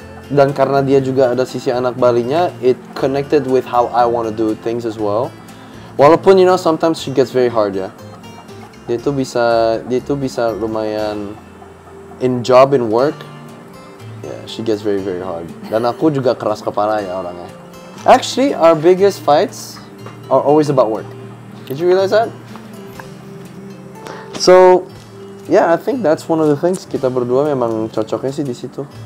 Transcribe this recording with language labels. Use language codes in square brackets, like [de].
[id] Dan karena dia juga ada sisi anak Balinya, [en] it connected with how I want to do things as well. [id] Walaupun [en] you know sometimes she gets very hard [id] ya. Dia itu bisa lumayan [en] in job, in work. Yeah, she gets very very hard. [id] Dan aku juga keras kepala ya orangnya. [en] Actually, our biggest fights are always about work. Did you realize that? So, yeah, I think that's one of the things. [id] Kita berdua memang cocoknya sih di situ.